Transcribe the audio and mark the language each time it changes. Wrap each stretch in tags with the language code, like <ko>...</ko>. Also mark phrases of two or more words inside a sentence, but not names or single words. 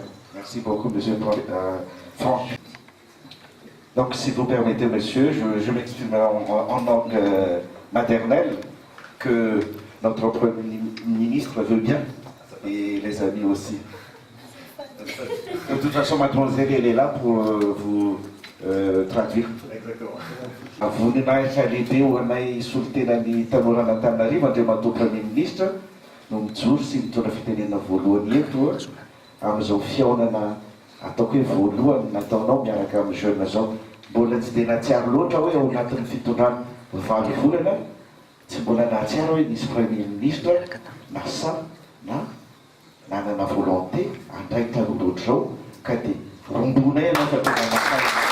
<fr>Merci beaucoup, Monsieur Franck. Donc, si vous permettez, monsieur, je m'exprimerai en langue maternelle, que notre Premier ministre veut bien, et les amis aussi. De toute façon, mademoiselle, elle est là pour vous traduire. Exactement. Vous n'avez l'idée où on a insulté la</fr> <mg>Tanora Antananarivo, Andriamato</mg> <fr>Premier ministre,</fr> <mg>no mijoro sy mitondra fitenenana voalohany eto amin'izao fiaonana ataoko hoe voalohany nataonao miaraka amin'ny jeune zao. Mbola tsy dia nahatsiaro loatra hoe ao anatin'ny fitondrana 20 volana, tsy mbola nahatsiaro hoe nisy</mg> <fr>premier ministre</fr> <mg>na sa na nanana volonté handray tanora ohatr'izao ka dia rombona ianao fa tena nakay.</mg>